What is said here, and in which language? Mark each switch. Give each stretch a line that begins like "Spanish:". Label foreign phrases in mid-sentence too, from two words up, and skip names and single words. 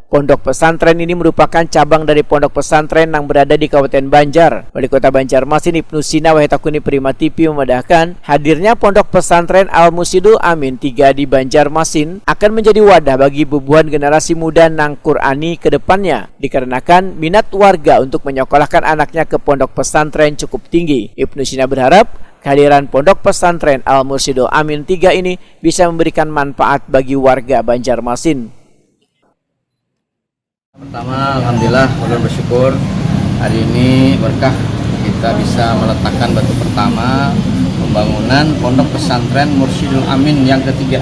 Indonesian: Pondok pesantren ini merupakan cabang dari pondok pesantren yang berada di Kabupaten Banjar. Wali Kota Banjarmasin Ibnu Sina Wahetakuni Prima TV memedahkan hadirnya Pondok Pesantren Al-Mursyidul Amin 3 di Banjarmasin akan menjadi wadah bagi bubuhan generasi muda Nang Qur'ani ke depannya, dikarenakan minat warga untuk menyekolahkan anaknya ke pondok pesantren cukup tinggi. Ibnu Sina berharap kehadiran Pondok Pesantren Al-Mursyidul Amin 3 ini bisa memberikan manfaat bagi warga Banjarmasin. Pertama, alhamdulillah, ulun bersyukur hari ini berkah kita bisa meletakkan batu pertama pembangunan Pondok Pesantren Mursyidul Amin yang ketiga.